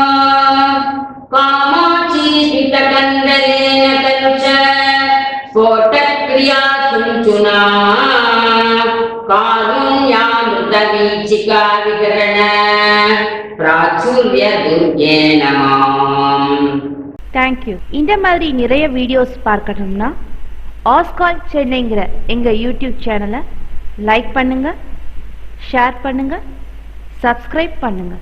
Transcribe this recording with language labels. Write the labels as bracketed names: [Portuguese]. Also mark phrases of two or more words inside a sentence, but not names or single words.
[Sanskrit] कामाची स्मितकन्दलेन खलु च स्फोटक्रिया चुञ्चुना कारुण्यामृतवीचिका विकरण प्राचुर्य दुर्गेण माम्। [Tamil] தேங்க்யூ. இந்த மாதிரி நிறைய வீடியோஸ் பார்க்கணும்னா ஆஸ்கால் சென்னைங்கிற எங்கள் யூடியூப் சேனலை லைக் பண்ணுங்கள், ஷேர் பண்ணுங்கள், சப்ஸ்கிரைப் பண்ணுங்கள்.